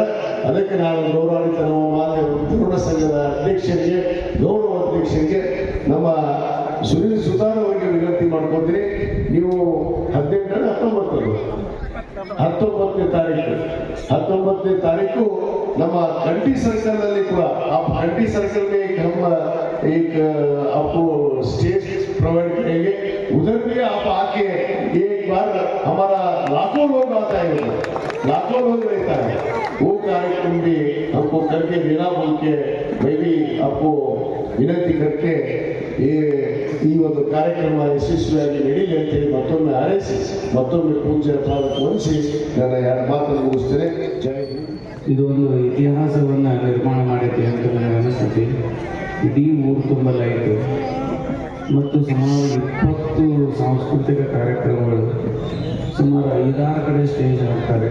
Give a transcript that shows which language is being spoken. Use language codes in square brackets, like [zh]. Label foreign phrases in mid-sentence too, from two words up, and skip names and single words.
[kn] ಅದಕ್ಕೆ ನಾನು ಗೌರವಾನ್ವಿತ ನಮ್ಮ ಮಾನ್ಯ ತರುಣ ಸಂಘದ ಅಧ್ಯಕ್ಷರಿಗೆ ಗೌರವ ಅಧ್ಯಕ್ಷರಿಗೆ ನಮ್ಮ ಸುನೀಲ್ ಸುತಾರ್ ಅವರಿಗೆ ವಿನಂತಿ ಮಾಡ್ಕೊತೀನಿ. ನೀವು 19ನೇ ತಾರೀಕು ನಮ್ಮ कंठी सर्कल ನಲ್ಲಿ ಕೂಡ [hi] आप कंठी सर्कल में एक आपको [en] stage provide [hi] करेंगे. उधर भी आप आके एक बार हमारा लाखों लोग आता है, लाखों लोग रहता है, वो कार्यक्रम भी हमको करके देना बोल के मैं भी आपको विनंती करके [kn] ಈ ಒಂದು ಕಾರ್ಯಕ್ರಮ ಯಶಸ್ವಿಯಾಗಿ ನಡೀಲಿ ಅಂತೇಳಿ ಮತ್ತೊಮ್ಮೆ ಹಾರೈಸಿ ಮತ್ತೊಮ್ಮೆ ಪೂಜ್ಯ ಪಾದಕ್ಕೆ ವಂದಿಸಿ ನನ್ನ 2 ಮಾತನ್ನು ಮುಗಿಸ್ತೇನೆ. ಜೈ ಹಿಂದ್. ಇದು ಒಂದು ಇತಿಹಾಸವನ್ನು ನಿರ್ಮಾಣ ಮಾಡಿದೆ ಅಂತ ನನಗೆ ಅನಿಸುತ್ತೆ. ಇಡೀ ಊರು ತುಂಬ ಲೈಟು ಮತ್ತು ಸುಮಾರು 20 ಸಾಂಸ್ಕೃತಿಕ ಕಾರ್ಯಕ್ರಮಗಳು, ಸುಮಾರು 5-6 ಕಡೆ ಸ್ಟೇಜ್ ಹಾಕ್ತಾರೆ.